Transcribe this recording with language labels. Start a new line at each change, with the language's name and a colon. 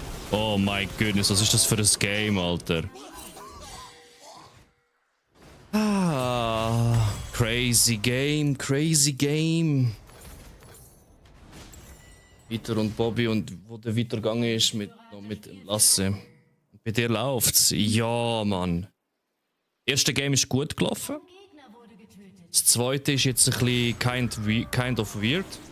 English: Oh my goodness,
German: was ist das für ein Game, Alter?
English: Ah, crazy game, crazy game.
German: Vitor und Bobby und wo der Vitor gegangen ist mit dem Lasse. Bei dir läuft's. Ja, Mann. Das erste Game ist gut gelaufen. Gegner wurde getötet. Das zweite ist jetzt ein bisschen
English: kind of weird.